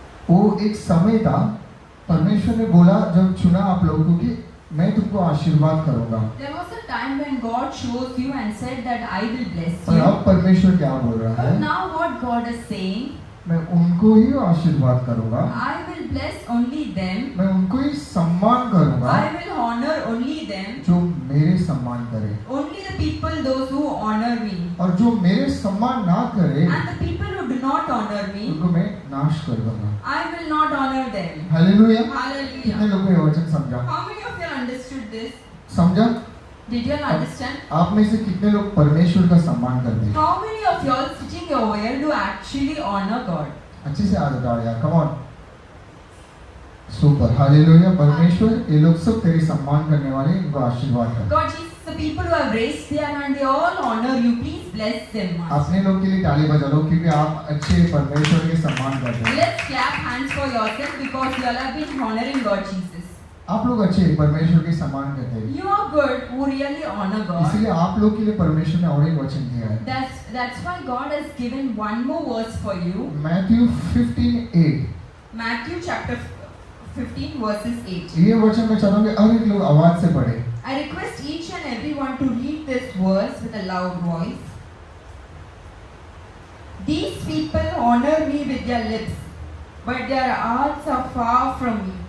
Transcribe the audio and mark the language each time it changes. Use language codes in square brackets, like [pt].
[hi] वो एक समय था, परमेश्वर ने बोला जब चुना आप लोगों को कि मैं तुमको आशीर्वाद करूंगा। [en] There was a time when God chose you and said that I will bless [hi] और [en] you. [hi] अब परमेश्वर क्या बोल रहा [en] But [hi] है? [en] now what God is saying, [hi] मैं उनको ही आशीर्वाद करूंगा [en] I will will bless only them. [hi] मैं उनको ही सम्मान करूंगा [en] I will honor only them. [hi] जो मेरे सम्मान करे, [en] Only the people, those who honor me. [hi] और जो मेरे सम्मान ना करे [en] And the people who do not honor me, [hi] उनको मैं नाश कर दूंगा। [en] I will not honor them. [hi] Hallelujah. कितने [en] Hallelujah. [hi] लोगों को ये वचन समझा? [en] How many of you understood this? [hi] समझा? [en] Did you all understand? [hi] आप में से कितने लोग परमेश्वर का सम्मान करते हैं? [en] How many of you all sitting over here do actually honor God? [hi] अच्छे से आदत डाल यार, कम ऑन। Super, hallelujah. परमेश्वर ये लोग सब तेरे सम्मान करने वाले, इनको आशीर्वाद कर। [en] God, Jesus, the people who have raised their hand, they all honor you. Please bless them, Master. [hi] अपने लोग के लिए ताली बजा लो क्योंकि आप अच्छे परमेश्वर के सम्मान करते हैं। [en] Let's clap hands for yourself because you all have been honoring God, Jesus. [hi] आप लोग अच्छे परमेश्वर के सम्मान करते हैं, [en] You are good who really honor God. [hi] इसलिए आप लोग के लिए परमेश्वर ने और एक वचन दिया है। [en] That's why God has given one more verse for you. [hi] Matthew 15:8। [en] Matthew chapter 15 verses 8. [hi] ये वचन मैं चाहूंगा हर एक लोग आवाज से पढ़े। [en] I request each and everyone to read this verse with a loud voice. These people honor me with their lips, but their hearts are far from me.